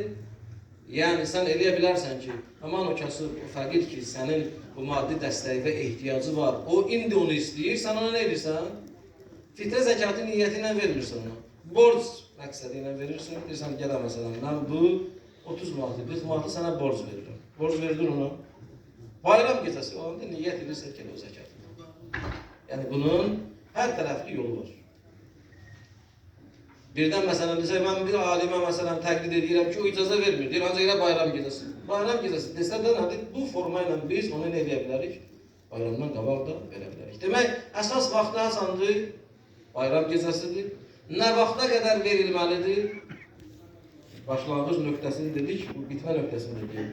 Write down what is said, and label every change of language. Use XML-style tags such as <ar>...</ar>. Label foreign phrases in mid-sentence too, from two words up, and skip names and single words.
<az>Yəni, sən eləyə bilərsən ki, aman o kasıb, o fəqir ki, sənin bu maddi dəstəyi və ehtiyacı var, o indi onu istəyir, sən ona nə edirsən? Fitrə zəkatı niyyəti ilə vermirsən ona. Borc məqsədi ilə verirsən, deyirsən, gələ məsələn, mən bu 30 manatı, 40 manatı sənə borc verirəm. Borc verdir ona. Bayram gecəsi olanda niyyət edirsən ki, o zəkatı.</az> <tr>Yani bunun her taraflı yolu var.</tr> <az>Birden mesela desək, mən bir alimə məsələn təqlid edirəm ki, o icazə vermir. Deyir, ancaq elə bayram gecəsi. Bayram gecəsi desə də nədir? Bu forma ilə biz onu nə edə bilərik? Bayramdan qabaq da verə bilərik. Demək, əsas vaxtı hasandır? Bayram gecəsidir. Nə vaxta qədər verilməlidir? Başlanğıc nöqtəsini dedik, bu bitmə nöqtəsini dedik.</az>